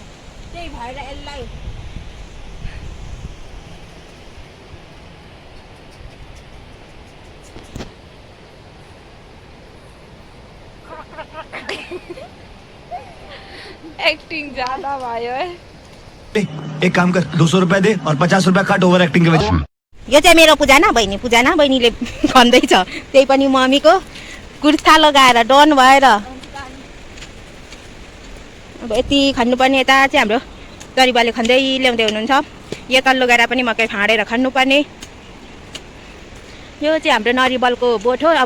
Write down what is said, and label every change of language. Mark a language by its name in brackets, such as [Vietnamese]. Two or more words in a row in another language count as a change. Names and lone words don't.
[Nepali] त्यही भएर यसलाई एक्टिङ ज्यादा भयो है। [Hindi] एक काम कर 200 रुपया दे और 50 रुपया काट [English] over acting [Hindi] के वजह। [Nepali] यो चाहिँ मेरो पूजा न बहिनीले खन्दैछ, त्यही पनि मम्मीको कुर्ता लगाएर डन भएर। अब यति खन्नुपर्ने, यता चाहिँ हाम्रो दरिबाले खन्दै ल्याउँदै हुनुहुन्छ। यो तल्लो गएर पनि मकै फाँडेर खन्नुपर्ने। यो चाहिँ हाम्रो नरिवलको बोट हो।